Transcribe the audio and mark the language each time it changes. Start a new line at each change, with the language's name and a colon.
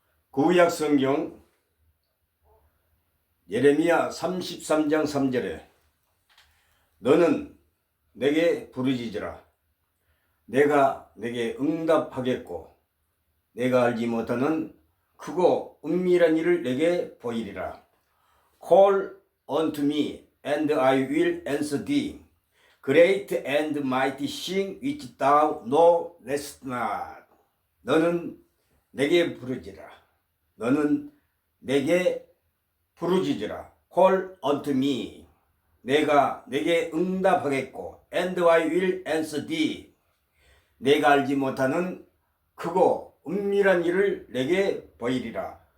Korean: 구약 성경 예레미야 33장 3절에 너는 내게 부르짖으라. 내가 내게 응답하겠고 내가 알지 못하는 크고 은밀한 일을 내게 보이리라.
English: Call unto me, and I will answer thee. Great and mighty thing which thou knowest not.
Korean: 너는 내게 부르짖으라. 너는 내게 부르짖으라.
English: Call unto me.
Korean: 내가 내게 응답하겠고,
English: and I will answer thee.
Korean: 내가 알지 못하는 크고 은밀한 일을 내게 보이리라.